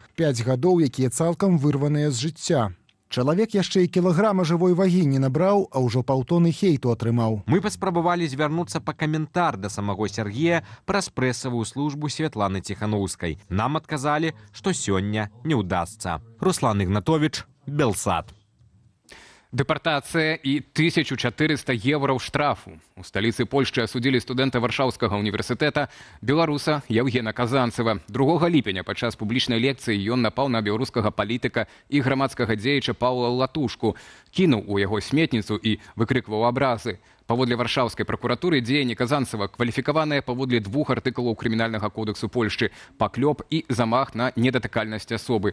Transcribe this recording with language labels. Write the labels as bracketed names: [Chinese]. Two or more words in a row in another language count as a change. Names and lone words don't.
[Belarusian] 5 гадоў, якія цалкам вырваныя з жыцця. Чалавек яшчэ і кілаграма жывой вагі не набраў, а ўжо паўтоны хейту атрымаў. Мы паспрабавалі звярнуцца па каментар да самого Сергея праз прэсавую службу Святланы Ціханаўскай. Нам адказалі, што сёння не ўдасца. Руслан Ігнатовіч, Белсат. [Russian] Депортация и 1400 евро штрафу. У столицы Польши осудили студента Варшаўскага университета беларуса Евгена Казанцева. [Belarusian] 2 ліпеня падчас публічнай лекцыі ён напаў на беларускага палітыка і грамадскага дзеяча Паўла Латушку, кінуў у яго сметніцу і выкрыкваў абразы. Паводле варшаўскай пракуратуры дзеянні Казанцева кваліфікаваныя паводле 2 артыкулаў крымінальнага кодексу Польшчы паклёп і замах на недатыкальнасць асобы.